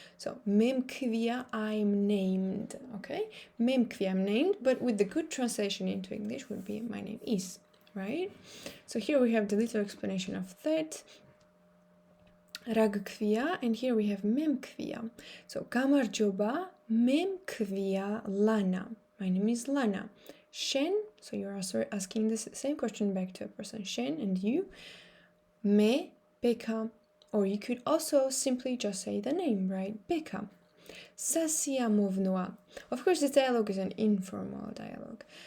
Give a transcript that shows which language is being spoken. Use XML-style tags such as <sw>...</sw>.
<en>So</en> <ka>მე მქვია,</ka> <en>I'm named, okay?</en> <ka>მე მქვია,</ka> <en>I'm named, but with the good translation into English would be my name is, right? So here we have the little explanation of that.</en> <ka>რა გქვია,</ka> <en>and here we have</en> <ka>მე მქვია. So გამარჯობა, მე მქვია Lana.</ka> <en>My name is Lana. შენ, so you're also asking the same question back to a person. შენ and you.</en> <ka>მე ბექა.</ka> <en>Or you could also simply just say the name, right? ბექა.</en> <ka>სასიამოვნოა.</ka> <en>Of course, this dialogue is an informal dialogue.</en>